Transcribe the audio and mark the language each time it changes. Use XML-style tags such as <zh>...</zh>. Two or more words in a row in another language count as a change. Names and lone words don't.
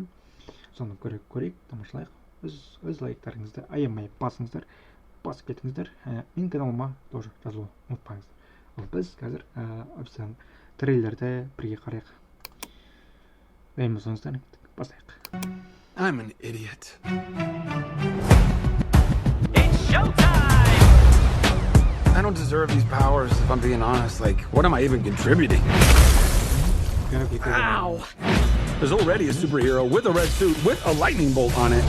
<kk>Соны көрейік, тамашалайық. Өз лайктарыңызды аямай басыңыздар, басып кетіңіздер. Менің каналыма тоже жазылуды ұмытпаңыздар. Ал біз қазір официально трейлерді бірге қарайық. Дайын болсаңыздар, бастайық.</kk> <en>I'm an idiot. It's showtime! I don't deserve these powers, if I'm being honest. Like, what am I even contributing? Ow! There's already a superhero with a red suit with a lightning bolt on it.</en>